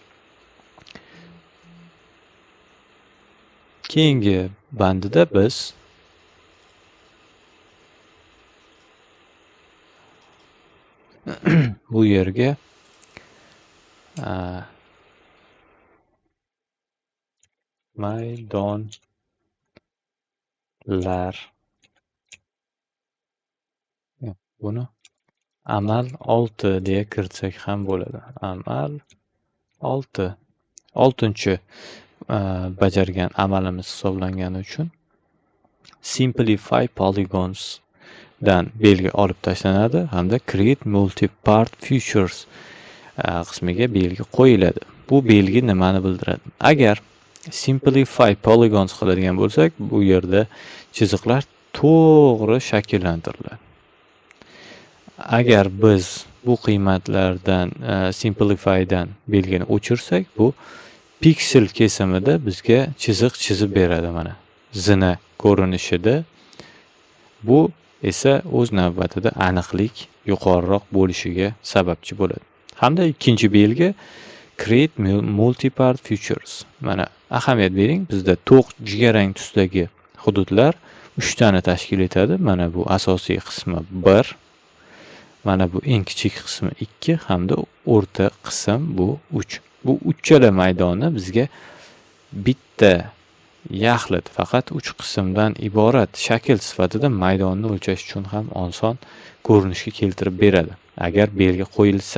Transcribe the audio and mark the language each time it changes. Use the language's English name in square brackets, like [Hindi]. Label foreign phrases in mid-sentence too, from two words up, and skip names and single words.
[Uzbek] Keyingi bandida biz bu yerga maydonlar, buni amal 6 deya kiritsak ham bo'ladi. Amal 6. 6-chi bajargan amalimiz hisoblangani uchun [English] simplify polygons [Uzbek] dan belgi olib tashlanadi hamda [English] create multi-part features [Uzbek] qismiga belgi qo'yiladi. Bu belgi nimani bildiradi? Agar [English] simplify polygons [Uzbek] qiladigan bo'lsak, bu yerda chiziqlar to'g'ri shakllantiriladi. Agar biz bu qiymatlardan simplify dan belgini o'chirsak, bu piksel kesimida bizga chiziq chizib beradi mana. Zina ko'rinishida. Bu esa o'z navbatida aniqlik yuqoriroq bo'lishiga sababchi bo'ladi. Hamda ikkinchi belgi [English] create multi-part features. [Uzbek] Mana ahamiyat bering, bizda to'q jigarrang tusdagi hududlar 3 tani tashkil etadi. Mana bu asosiy qismi 1, mana bu eng kichik qismi 2 hamda o'rta qism bu 3. Bu uchala maydonni bizga bitta yaxlit faqat 3 qismdan iborat shakl sifatida maydonni o'lchash uchun ham oson ko'rinishga keltirib beradi, agar belgi qo'yilsa.